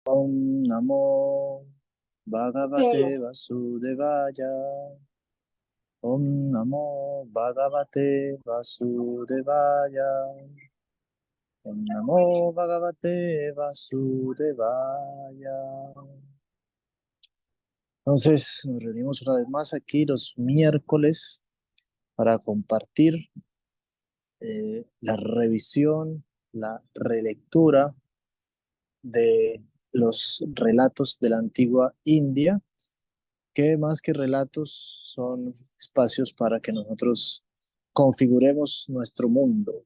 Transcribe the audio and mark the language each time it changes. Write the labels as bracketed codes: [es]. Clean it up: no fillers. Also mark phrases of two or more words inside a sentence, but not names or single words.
[sa] ॐ नमो भगवते [es] Sí, [sa] Vasudevaya. ॐ नमो भगवते वासुदेवाय. ॐ नमो भगवते वासुदेवाय. [es] Entonces, nos reunimos una vez más aquí los miércoles para compartir la revisión, la relectura de los relatos de la antigua India, que más que relatos son espacios para que nosotros configuremos nuestro mundo.